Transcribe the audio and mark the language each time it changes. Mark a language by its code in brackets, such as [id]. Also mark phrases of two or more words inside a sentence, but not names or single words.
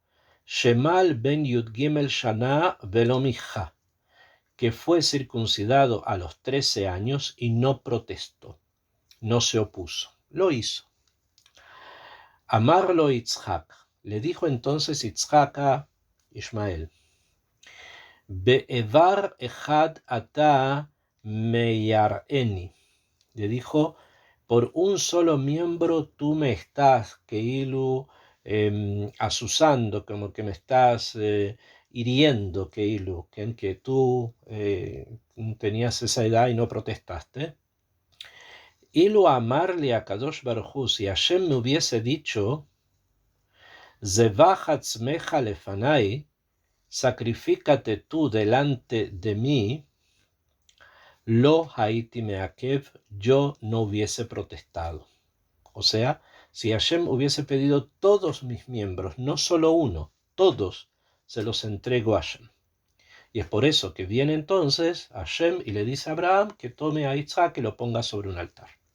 [he] ישמעאל בן יוד גימל שנה ולא מיחה, [es] que fue circuncidado a los 13 años y no protestó, no se opuso, lo hizo. [he] אמר לו יצחק, [es] le dijo entonces Yitzhak a Ismael, [he] באבר אחד אתה מיראני, [es] le dijo, por un solo miembro tú me estás, Keilu, asusando, como que me estás hiriendo, Keilu, que tú tenías esa edad y no protestaste. [he] אילו אמר לי הקדוש ברוך הוא, [es] si Hashem me hubiese dicho, [he] זבח עצמך לפני, [es] sacrifícate tú delante de mí, [he] לא הייתי מעכב, [es] yo no hubiese protestado. O sea, si Hashem hubiese pedido todos mis miembros, no solo uno, todos, se los entrego a Hashem. Y es por eso que viene entonces Hashem y le dice a Abraham que tome a Isaac y lo ponga sobre un altar.